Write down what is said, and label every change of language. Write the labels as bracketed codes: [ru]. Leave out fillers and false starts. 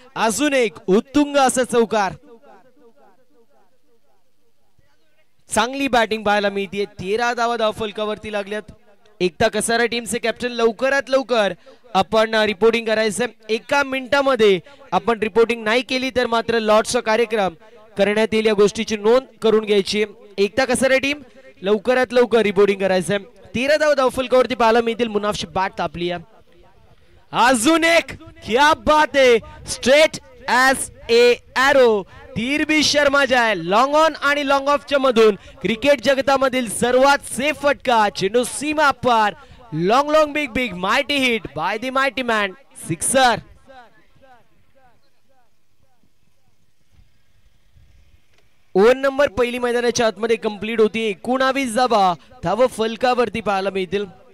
[mr] अजून एक उत्तुंग असा चौकार, चांगली बॅटिंग पाहायला मिळते। 13 धावा धावफलकावरती लागल्यात। एकता कसारा टीमचे कॅप्टन लवकरात लवकर आपण रिपोर्टिंग करायचं। 1 मिनिटामध्ये आपण रिपोर्टिंग नाही केली तर मात्र लॉटचा कार्यक्रम करण्यात येईल, या गोष्टीची नोंद करून घ्यायची। एकता कसारा टीम लवकरात लवकर रिपोर्टिंग करायचं। 13 धावा धावफलकावरती पाहायला मिळतील। मुनाफची बॅट तापली आहे। अजून एक, [hi] क्या बात है, [en] straight as a arrow, [hi] तीर भी शर्मा जाए। [mr] लॉन्ग ऑन आणि लॉन्ग ऑफच्या मधून क्रिकेट जगतामधील सर्वात सेफ फटका, चेंडू सीमा पार, [en] long long big big mighty hit by the mighty man, [mr] sixer. Over number पहिली मैदानाच्या आतमध्ये कंप्लीट होती। 19 धावा धाव फलकावरती पाहायला मिळतील।